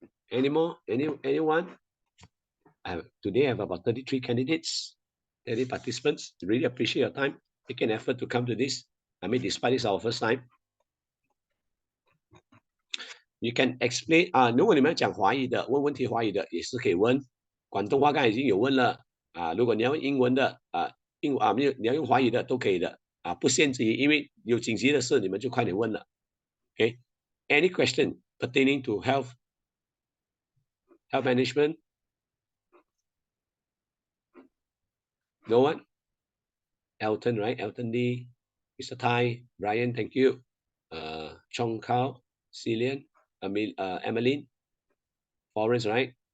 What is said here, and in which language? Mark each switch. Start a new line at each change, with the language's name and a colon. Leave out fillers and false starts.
English: Any more? Anyone? Today I have about 33 candidates, 30 participants. Really appreciate your time, taking effort to come to this. I mean, despite it's our first time. You can explain
Chinese: 如果你们讲华语的，问问题华语的也是可以问。广东话刚才已经有问了如果你要用英文的你要用华语的都可以的不限制于，因为有紧急的事你们就快点问了。
English: Okay, any question pertaining to health management? No one? Elton, right? Elton Lee, Mr. Tai, Brian, thank you. Chong Kao, Cillian, Emmeline, Florence, right?